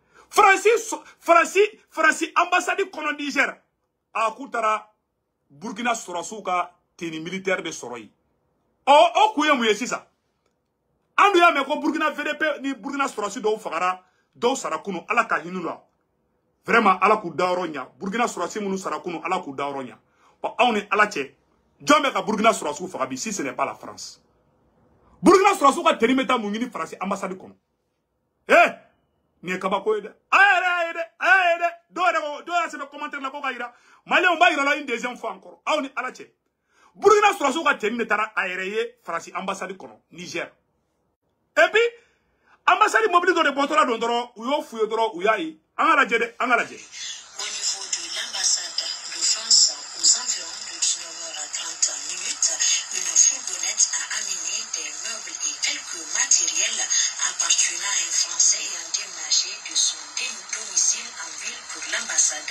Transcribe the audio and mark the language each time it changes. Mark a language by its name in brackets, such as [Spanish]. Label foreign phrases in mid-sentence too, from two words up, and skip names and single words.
[Bambara] faransi ambassade kɔnɔ Niger a k'u taara Burkina sɔrɔsiw ka [French] tenue militaire [Bambara] de sɔrɔ yen o kun ye mun ye sisan an dun y'a mɛn ko Burkina VDP ni Burkina sɔrɔsi dɔw fagara dɔw sara kunu ala ka hinɛ la vraiment ala k'u dayɔrɔ ɲa Burkina sɔrɔsi minnu sara kunu ala k'u dayɔrɔ ɲa bon anw ni ala cɛ jɔn bɛ ka Burkina sɔrɔsiw faga bi si [French] ce n'est pas la France [Bambara] Burkina sɔrɔsiw ka tenue bɛ taa mun ɲini faransi ambassade kɔnɔ eh nin ye kabako ye dɛ a ye dɛ dɔw yɛrɛ sɛbɛn commentaire la ko ka yira maliyɛnw b'a yira la [French] une deuxième fois encore [Bambara] aw ni ala cɛ Burkina sɔrɔsiw ka tenue de taara a yɛrɛ ye faransi ambassade kɔnɔ Niger [French] et puis ambassade mobile [Bambara] dɔ de bɔtɔla don dɔrɔn u y'o f'u ye dɔrɔn u y'a ye an ka lajɛ dɛ an ka lajɛ. [French] Au niveau de l'ambassade de France, aux environs de 19h30, une fourgonnette a amené des meubles et quelques matériels appartenant à un Français ayant déménagé de son domicile en ville pour l'ambassade.